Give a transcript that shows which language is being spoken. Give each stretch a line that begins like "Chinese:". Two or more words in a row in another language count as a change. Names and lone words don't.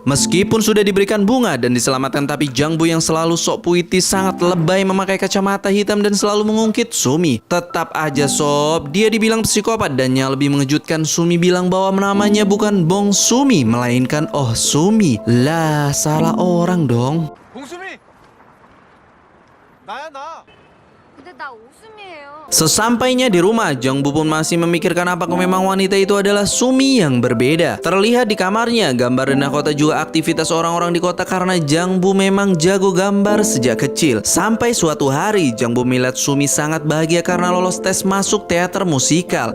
Indonesian: Meskipun sudah diberikan bunga dan diselamatkan, tapi Jangbu yang selalu sok puitis sangat lebay memakai kacamata hitam dan selalu mengungkit Sumi. Tetap aja sob, dia dibilang psikopat dan yang lebih mengejutkan Sumi bilang bahwa namanya bukan Bong Sumi melainkan Oh Sumi. Lah, salah orang dong.
Korean: 봉수미! 나야 나! 근데 나 웃음이에요.
Indonesian: Sesampainya di rumah, Jangbu pun masih memikirkan apakah memang wanita itu adalah Sumi yang berbeda. Terlihat di kamarnya, gambar denah kota juga aktivitas orang-orang di kota karena Jangbu memang jago gambar sejak kecil. Sampai suatu hari, Jangbu melihat Sumi sangat bahagia karena lolos tes masuk teater musikal.